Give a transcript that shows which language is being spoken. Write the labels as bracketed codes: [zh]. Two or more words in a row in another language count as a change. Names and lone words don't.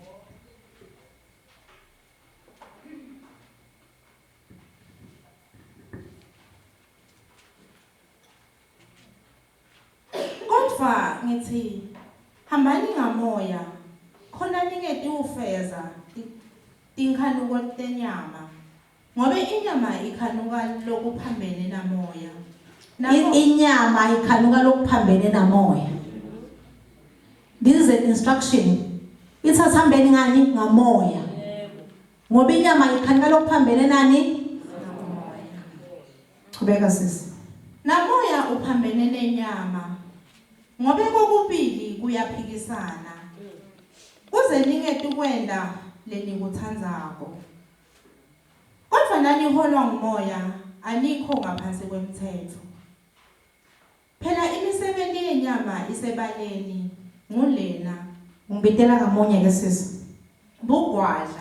[ss] ngithi hambani ngamoya khona ningeti ufeza tinkhanuko tenyama ngobe inyama ikhanuka lokuphambene namoya inyama ikhanuka lokuphambene namoya. [en] This is an instruction. [ss] Ithasambeni ngani ngamoya ngoba inyama ikhanuka lokuphambene nani namoya. Qhubeka sisi. Namoya uphambene nenyama ngobe kokubili kuyaphikisana kuze ningeti kwenda lenikuthandzako kodwa nani holwa ngumoya anikho ngaphansi kwemthetho phela imisebenzi yenyama isebaleni ngulena ngibitela ngamunye ke sisi bugwadla